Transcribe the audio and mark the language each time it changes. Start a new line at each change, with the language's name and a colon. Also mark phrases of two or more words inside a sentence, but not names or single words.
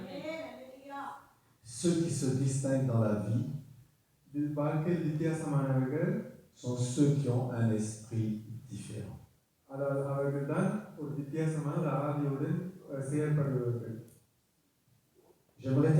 French: Ceux qui se distinguent dans la vie
Tamil: வாழ்க்கையில் வித்தியாசமானவர்கள்
French: sont ceux qui ont un esprit différent.
Tamil: அதாவது அவர்கள் தான் ஒரு வித்தியாசமான ஒரு ஆவியுடன் செயல்படுபவர்கள்.
French: Je